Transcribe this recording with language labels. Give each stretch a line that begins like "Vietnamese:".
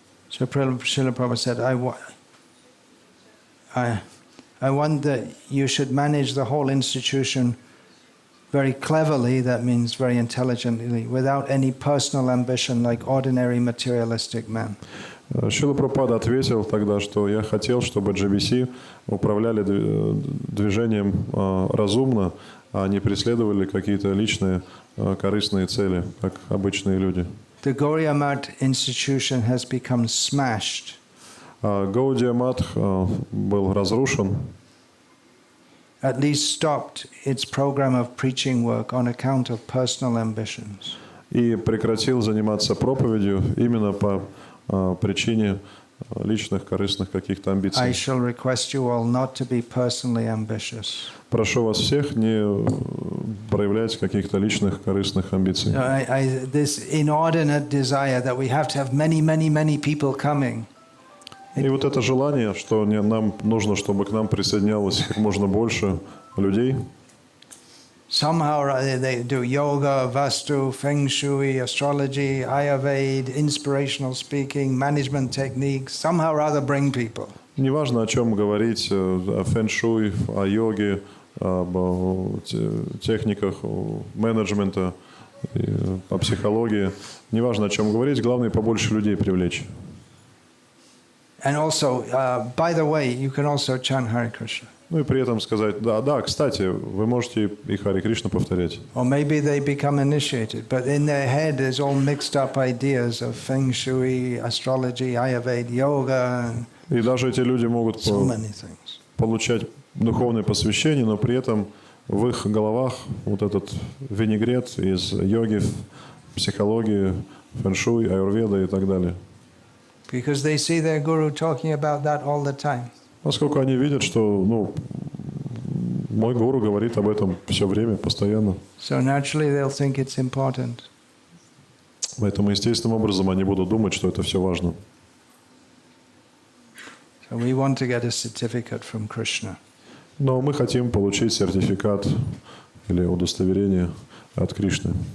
English: So Srila Prabhupada said, I want that you should manage the whole institution very cleverly, that means very intelligently, without any personal ambition like ordinary materialistic men.
Russian: Шрила Прабхупада ответил тогда, что я хотел, чтобы GBC управляли движением разумно, а не преследовали какие-то личные корыстные цели, как обычные люди.
English: The Gauriya Math institution has become smashed.
Russian: Гаудия Матх был разрушен,
English: At least stopped its program of preaching work on account of personal ambitions.
Russian: и прекратил заниматься проповедью именно по причине личных корыстных каких-то
English: I
Russian: амбиций.
English: shall request you all not to be personally ambitious.
Russian: Прошу вас всех не проявлять каких-то личных корыстных амбиций.
English: This inordinate desire that we have to have many people coming.
Russian: И вот это желание, что нам нужно, чтобы к нам присоединялось как можно больше людей.
English: Somehow or other they do yoga, vastu, feng shui, astrology, ayurveda, inspirational speaking, management techniques. Somehow or other bring people.
Russian: Неважно, о чем говорить, о фэн-шуй, о йоге, об техниках менеджмента, о психологии. Неважно, о чем говорить, главное побольше людей привлечь.
English: And also, by the way, you can also chant Hare Krishna.
Russian: Ну и при этом сказать, да, кстати, вы можете и Харе Кришна повторять.
English: Or maybe they become initiated, but in their head there's all mixed up ideas of feng shui, astrology, ayurveda, yoga,
Russian: И даже эти люди могут
English: so many things.
Russian: получать духовное посвящение, но при этом в их головах вот этот винегрет из йоги, психологии, фэн-шуй, аюрведа и так далее.
English: Because they see their guru talking about that all the time.
Russian: Поскольку они видят, что мой гуру говорит об этом все время, постоянно.
English: So naturally they'll think it's important.
Russian: Поэтому естественным образом они будут думать, что это все важно.
English: So we want to get a certificate from Krishna.
Russian: Но мы хотим получить сертификат или удостоверение от Кришны.